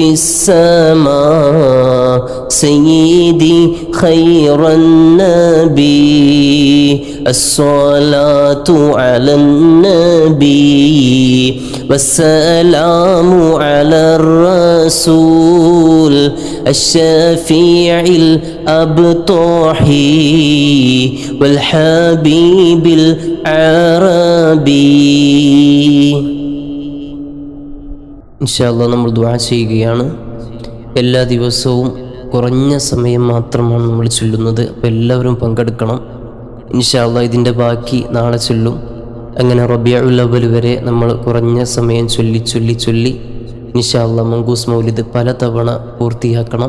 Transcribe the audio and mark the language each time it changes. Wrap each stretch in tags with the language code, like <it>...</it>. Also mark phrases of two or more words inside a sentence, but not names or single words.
<ar>السماء سيدي خير النبي الصلاة على النبي والسلام على الرسول الشفيع الأبطحي والحبيب العربي.</ar> <ml>ഇൻഷാല്ലാഹ് നമ്മൾ ദുആ ചെയ്യുകയാണ്. എല്ലാ ദിവസവും കുറഞ്ഞ സമയം മാത്രമാണ് നമ്മൾ ചൊല്ലുന്നത്. അപ്പോൾ എല്ലാവരും പങ്കെടുക്കണം. ഇൻഷാല്ലാഹ് ഇതിൻ്റെ ബാക്കി നാളെ ചൊല്ലും. അങ്ങനെ റബീഉൽ അവ്വൽ വരെ നമ്മൾ കുറഞ്ഞ സമയം ചൊല്ലി ഇൻഷാല്ലാഹ് മങ്കൂസ് മൗലിദ് പലതവണ പൂർത്തിയാക്കണം.</ml>